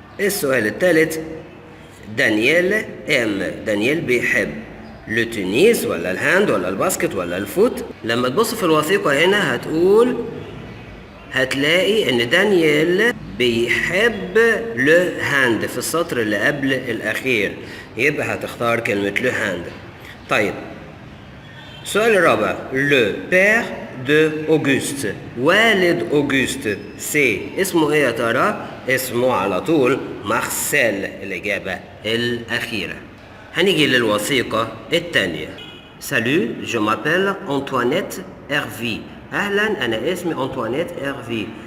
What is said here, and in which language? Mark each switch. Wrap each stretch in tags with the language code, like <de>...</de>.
<ar>السؤال الثالث: دانييل دانييل بيحب التنس ولا الهاند ولا الباسكت ولا الفوت؟ لما تبص في الوثيقة هنا هتلاقي ان دانييل بيحب الهاند في السطر اللي قبل الاخير، يبقى هتختار كلمة الهاند. طيب السؤال الرابع:</ar> <fr>le père de Auguste.</fr> <ar>والد أوغوست سي اسمه ايه يا ترى؟ اسمه على طول مارسيل. الإجابة الأخيرة. هنيجي للوثيقة الثانية.</ar> <fr>Salut, je m'appelle Antoinette Hervy.</fr> <ar>أهلا، أنا اسمي أنطوانيت إرفي.</ar>